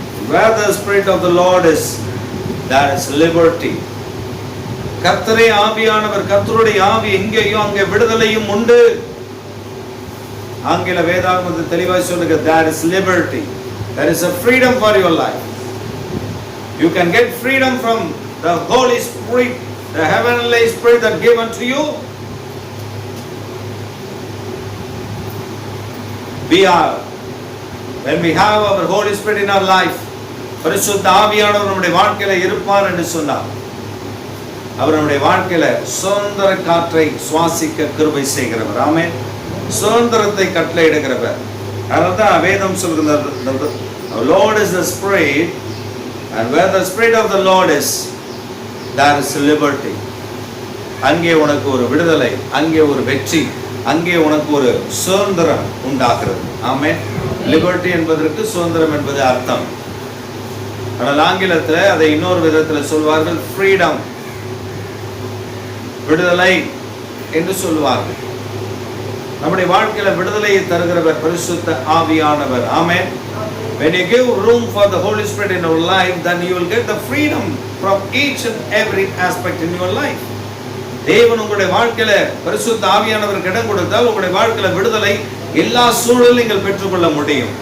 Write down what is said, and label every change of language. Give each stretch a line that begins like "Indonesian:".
English: Where the Spirit of the Lord is, there is liberty.
Tamil: கர்த்தரே ஆவியானவர், கர்த்தருடைய ஆவி எங்கேயோ அங்கே விடுதலையும் உண்டு. ஆங்கில வேதாகமத்தில் தெளிவாய் சொல்லுங்க,
English: there is liberty, there is a freedom for your life. You can get freedom from the Holy Spirit, the heavenly Spirit that given to you. We are, when we have our Holy Spirit in our life,
Tamil: பரிசுத்த ஆவியானவர் நம்முடைய வாழ்க்கையில இருப்பார் என்று சொன்னார். அவர் நம்முடைய வாழ்க்கையில சுதந்திர காற்றை சுவாசிக்க கிருபை செய்கிறவர். ஆமென். சுதந்திரத்தை கட்டளையிடுகிறவர். அதனால்தான் வேதம் சொல்கிறது,
English: Lord is the Spirit, and where the Spirit of the Lord is, there is liberty.
Tamil: அங்கே உனக்கு ஒரு விடுதலை, அங்கே ஒரு வெற்றி, அங்கே உனக்கு ஒரு சுதந்திரம் உண்டாகிறது. ஆமென். லிபர்ட்டி என்பதற்கு சுதந்திரம் என்பது அர்த்தம். ஆனால் ஆங்கிலத்தில் அதை இன்னொரு விதத்தில் சொல்வார்கள், ஃப்ரீடம், விடுதலை என்று சொல்வார்கள். நம்முடைய வாழ்க்கையில விடுதலையை தருகிறவர் பரிசுத்த ஆவியானவர். ஆமென்.
English: When you give room for the Holy Spirit in your life, then you will get the freedom from each and every aspect in your life.
Tamil: தேவன் உங்களுடைய வாழ்க்கையில பரிசுத்த ஆவியானவர் இடம் கொடுத்தால் உங்களுடைய வாழ்க்கையில விடுதலை எல்லா சூழலிலும் நீங்கள் பெற்றுக்கொள்ள முடியும்.